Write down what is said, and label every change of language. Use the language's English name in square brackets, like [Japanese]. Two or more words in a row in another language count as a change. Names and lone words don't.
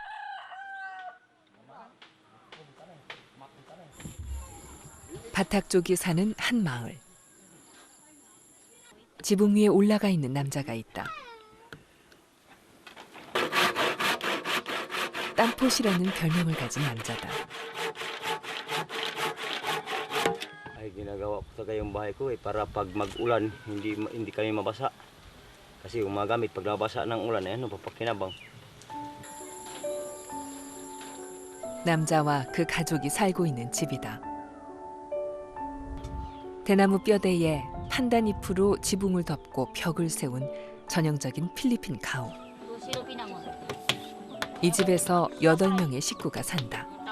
[Korean] 바탁족이 사는 한 마을. 지붕 위에 올라가 있는 남자가 있다. 땀포시라는 별명을 가진 남자다. [Filipino] Ay ginagawa ko sa gayong bahay ko para pag mag-ulan hindi kami mabasa. Kasi yung mga gamit pag nabasa ng ulan ano papakinabang. [Korean] 남자와 그 가족이 살고 있는 집이다. 대나무 뼈대에 판단잎으로 지붕을 덮고 벽을 세운 전형적인 필리핀 가옥. 이 집에서 8명의 식구가 산다.